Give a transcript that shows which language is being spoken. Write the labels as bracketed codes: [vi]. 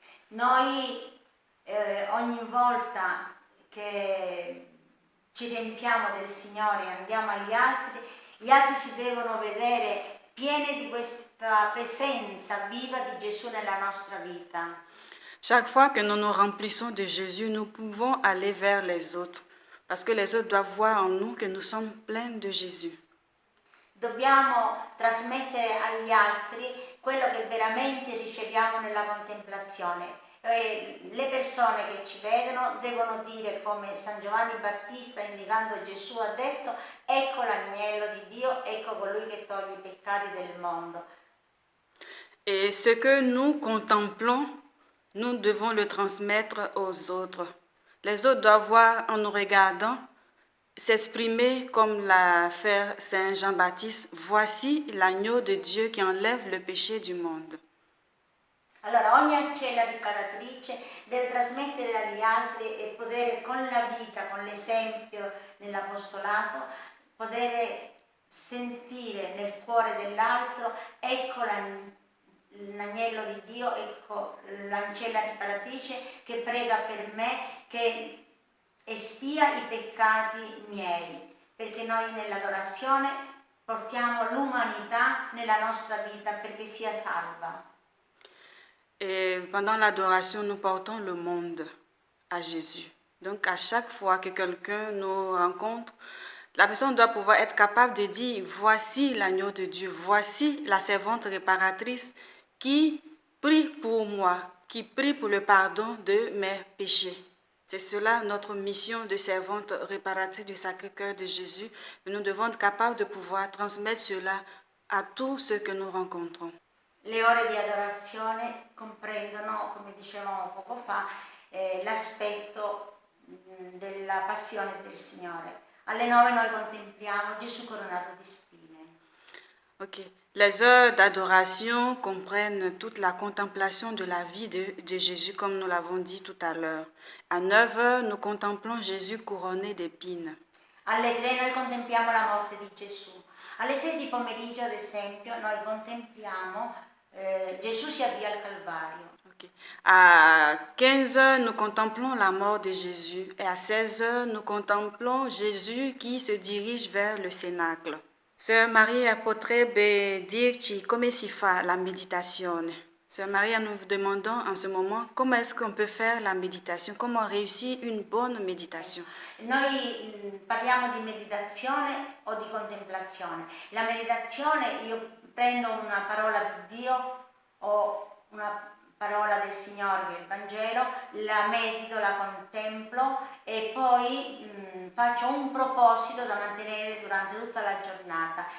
[it] Noi ogni volta che ci riempiamo del Signore e andiamo agli altri, gli altri ci devono vedere pieni di questa presenza viva di Gesù nella nostra vita. [fr] Chaque fois que nous nous remplissons de Jésus, nous pouvons aller vers les autres, parce que les autres doivent voir en nous que nous sommes pleins de Jésus. [it] Dobbiamo trasmettere agli altri quello che veramente riceviamo nella contemplazione. Le persone che ci vedono devono dire, come San Giovanni Battista indicando Gesù ha detto: ecco l'agnello di Dio, ecco colui che toglie i peccati del mondo. [fr] Et ce que nous contemplons, nous devons le transmettre aux autres. Les autres doivent voir en nous regardant, s'exprimer comme l'a fait Saint Jean-Baptiste: voici l'agneau de Dieu qui enlève le péché du monde. [it] Allora ogni ancella riparatrice deve trasmettere agli altri e poter con la vita, con l'esempio nell'apostolato, poter sentire nel cuore dell'altro: ecco l'agnello di Dio, ecco l'ancella riparatrice che prega per me, che espia i peccati miei, perché noi nell'adorazione portiamo l'umanità nella nostra vita perché sia salva. [fr] Et pendant l'adoration, nous portons le monde à Jésus. Donc à chaque fois que quelqu'un nous rencontre, la personne doit pouvoir être capable de dire: voici l'agneau de Dieu, voici la servante réparatrice qui prie pour moi, qui prie pour le pardon de mes péchés. C'est cela notre mission de servante réparatrice du Sacré-Cœur de Jésus. Nous devons être capables de pouvoir transmettre cela a tous ceux que nous rencontrons. [it] Le ore di adorazione comprendono, come dicevamo poco fa, l'aspetto della passione del Signore. Alle 9 noi contempliamo Gesù coronato di spine. Ok. [fr] Les heures d'adoration comprennent toute la contemplation de la vie de Jésus, comme nous l'avons dit tout à l'heure. À 9 heures, nous contemplons Jésus couronné d'épines. [it] Alle 3 noi contempliamo la morte di Gesù. Alle 6 di pomeriggio, ad esempio, noi contempliamo Gesù si avvia al Calvario. Okay. [fr] À 15 heures, nous contemplons la mort de Jésus. Et à 16 heures, nous contemplons Jésus qui se dirige vers le Cénacle. [it] Sœur Maria potrebbe dirci come si fa la meditazione? [fr] Sœur Maria, nous vous demandons en ce moment comment est-ce qu'on peut faire la méditation, comment réussir une bonne méditation. [it] Noi parliamo di meditazione o di contemplazione. La meditazione, io prendo una parola di Dio o una parola del Signore, che è il Vangelo, la medito, la contemplo e poi faccio un proposito da mantenere durante tutta la giornata.